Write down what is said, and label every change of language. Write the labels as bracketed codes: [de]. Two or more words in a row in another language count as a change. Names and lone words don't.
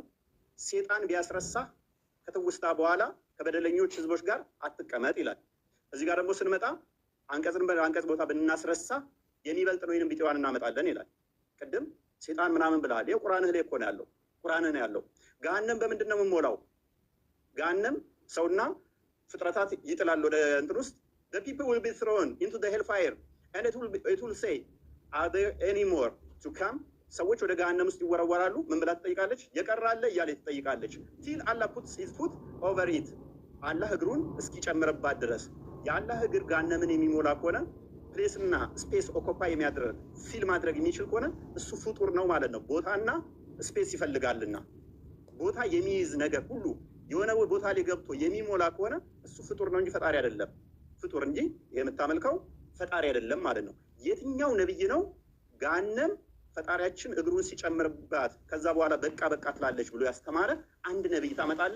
[am] ሴጣን ቢያስረሳ ከትውስታ በኋላ ከበደለኞች ህዝቦች ጋር አትቀመጥ ይላል። እዚህ ጋር ደግሞ ስንመጣ አንቀጽን በአንቀጽ ቦታ ብናስረሳ የሚበልጥን ወይንም ቢጤዋን እናመጣለን ይላል። ቅድም ሴጣን ምናምን ብለሃል። ይኸው ቁርአንህ ላይ እኮ ነው ያለው። ቁርአንህ ነው ያለው። ገሃነም በምንድን ነው የምንሞላው? ገሃነም ሰውና ፍጥረታት ይጥላል ወደ እንትን ውስጥ [en] the people will be thrown into the hellfire and it will say are there any more to come? [am] ሰዎች ወደ ገሃነም ውስጥ ይወረወራሉ። ምን ብላ ትጠይቃለች? የቀራለ እያለች ትጠይቃለች። [en] till Allah puts his foot over it [am] አላህ እግሩን እስኪጨምርባት ድረስ። የአላህ እግር ገሃነምን የሚሞላ ከሆነ ፕሌስና [en] space occupy [am] የሚያደርግ ፊል ማድረግ የሚችል ከሆነ እሱ ፍጡር ነው ማለት ነው። ቦታና ስፔስ ይፈልጋልና ቦታ የሚይዝ ነገር ሁሉ የሆነ ቦታ ላይ ገብቶ የሚሞላ ከሆነ እሱ ፍጡር ነው እንጂ ፈጣሪ አይደለም። ፍጡር እንጂ የምታመልከው ፈጣሪ አይደለም ማለት ነው። የትኛው ነብይ ነው ገሃነም ፈጣሪያችን እግሩን ሲጨምርባት ከዛ በኋላ በቃ በቃ ትላለች ብሎ ያስተማረ አንድ ነብይ ታመጣለህ?